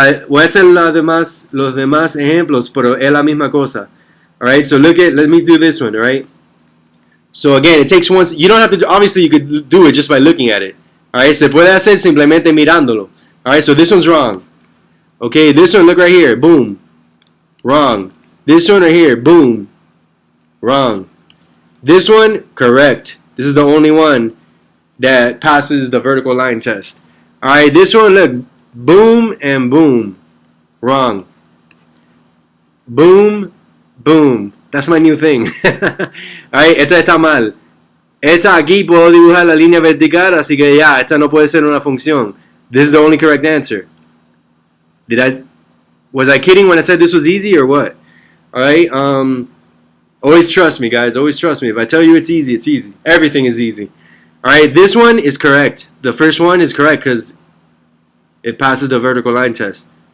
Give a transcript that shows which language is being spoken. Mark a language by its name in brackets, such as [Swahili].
[Spanish] Voy a hacer los demás ejemplos, pero es la misma cosa. [English] Alright, so let me do this one, alright? So again, it takes one, you don't have to, obviously you could do it just by looking at it. [Spanish] Alright, se puede hacer simplemente mirándolo. [English] Alright, so this one's wrong. Okay, this one, look right here, boom. Wrong. This one right here, boom. Wrong. This one, correct. This is the only one that passes the vertical line test. Alright, this one, look, boom and boom. Wrong. Boom, boom. That's my new thing. [Spanish] Alright, esta está mal. Esta aquí puedo dibujar la línea vertical, así que ya, esta no puede ser una función. [English] This is the only correct answer. Was I kidding when I said this was easy or what? Alright, always trust me, guys. Always trust me. If I tell you it's easy, it's easy. Everything is easy. Alright, this one is correct. The first one is correct because it passes the vertical line test.